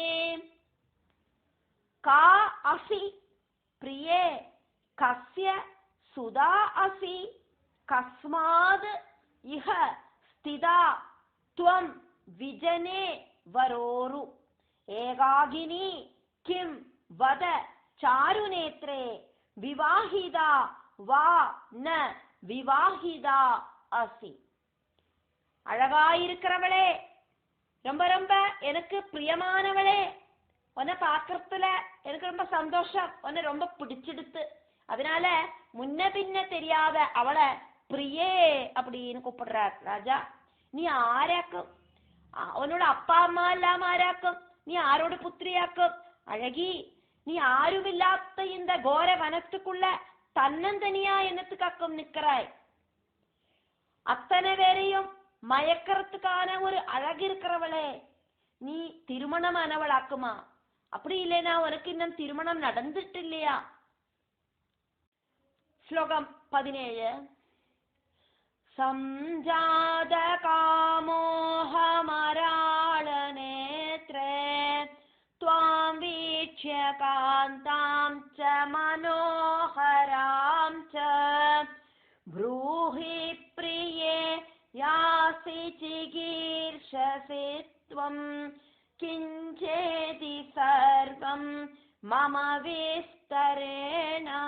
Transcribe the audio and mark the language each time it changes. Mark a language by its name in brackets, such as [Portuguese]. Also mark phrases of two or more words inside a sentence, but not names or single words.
[Sanskrit] കാ അസി പ്രിയേ കസ്യ സുദാ അസി കസ്മാത് ഇഹ സ്ഥിതാ ത്വം വിജനേ വരോരു ഏകാകിനി കിം വദ ചാരുനേത്രേ വിവാഹിതാ വാ ന വിവാഹിതാ അസി. [Tamil] அழகாயிருக்கிறவளே, ரொம்ப ரொம்ப எனக்கு பிரியமானவளே, உன்னை பாக்குறதுல எனக்கு ரொம்ப சந்தோஷம், உன்னை ரொம்ப பிடிச்சிடுத்து. அதனால முன்ன பின்ன தெரியாத அவளை பிரியே அப்படின்னு கூப்பிடுறார் ராஜா. நீ ആരാക്കും? உன்னோட அப்பா அம்மா எல்லாம் ஆராக்கும்? நீ ஆரோட புத்திரியாக்கும்? அழகி, நீ ஆருமில்லாத இந்த கோர வனத்துக்குள்ள தன்னந்தனியா என்னத்துக்காக்கும் நிக்கிறாய்? அத்தனை பேரையும் மயக்கிறதுக்கான ஒரு அழகு இருக்கிறவளே, நீ திருமணமானவளாக்குமா? அப்படி இல்லைனா உனக்கு இன்னும் திருமணம் நடந்துட்டு இல்லையா? [Malayalam] ശ്ലോകം 17. [Sanskrit] സംജാത കാമോഹമരാളനേത്രേ ത്വാം വീക്ഷ്യ കാന്താം ച മനോഹരാം ച ബ്രൂഹി പ്രിയേ യാസി ചികീർഷസി ത്വം കിഞ്ചേതി സർവം മമ വിസ്തരേണ.